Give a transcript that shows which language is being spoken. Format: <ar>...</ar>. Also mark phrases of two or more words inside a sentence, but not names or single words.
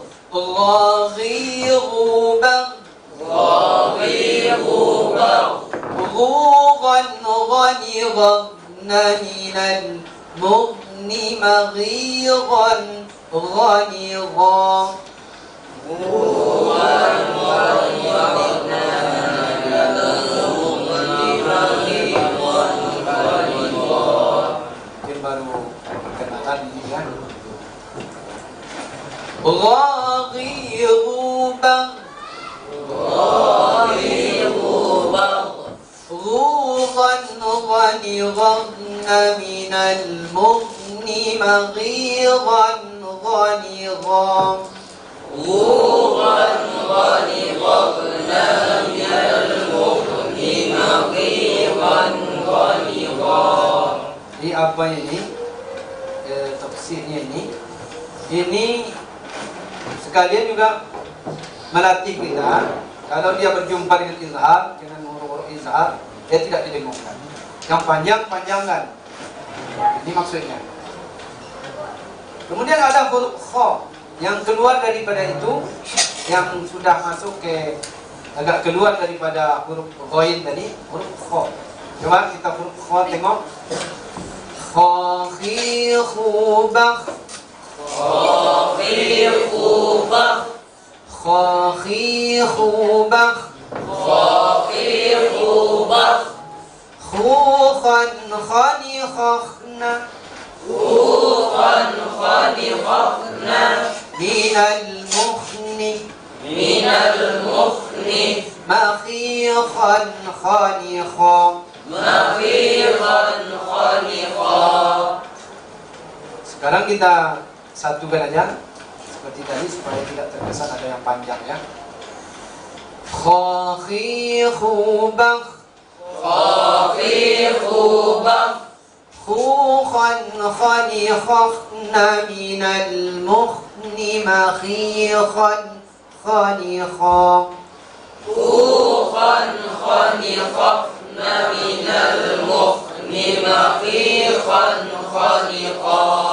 <id>Ghairiban. Ghairiban.</id> <ar>غُوغًا غَنِغًا مِنَ الْمُغْنِ مَغِيظًا غَنِغًا</ar> <id>Mungkin baru perkenalan ini kan. Ghairiban.</id> <ar>غُوغًا غَنِغًا مِنَ الْمُغْنِ مَغِيظًا غَنِغًا غُوغًا غَنِغًا مِنَ الْمُغْنِ مَغِيظًا غَنِغًا.</ar> <id>Jadi apa ini? Tafsirnya ini sekalian juga melatih kita. Kalau dia berjumpa dengan izhar, dengan huruf-huruf izhar, dia tidak didengungkan. Yang panjang-panjangkan. Ini maksudnya. Kemudian ada huruf kha yang keluar daripada itu, yang sudah masuk ke agak keluar daripada huruf ghain tadi, huruf kha. Coba kita kho tengok. Kha khi khu bakh.</id> <ar>خافي خوبخ Kha khi khu bakh. خافي خوبخ Khu khan khani khakhna. خوخا خنخنا من المخن من المخن مخيخا خانخا. مخيخا خنخا.</ar> <id>Sekarang kita satukan aja seperti tadi supaya tidak terkesan ada yang panjang ya. Kha khi khu bakh.</id> <ar>خافي خوبخ Khu khan khani khakhna min al-mukhn makhikhan khanikha. خوخا خنخنا من المخن مخيخا خنقا.</ar>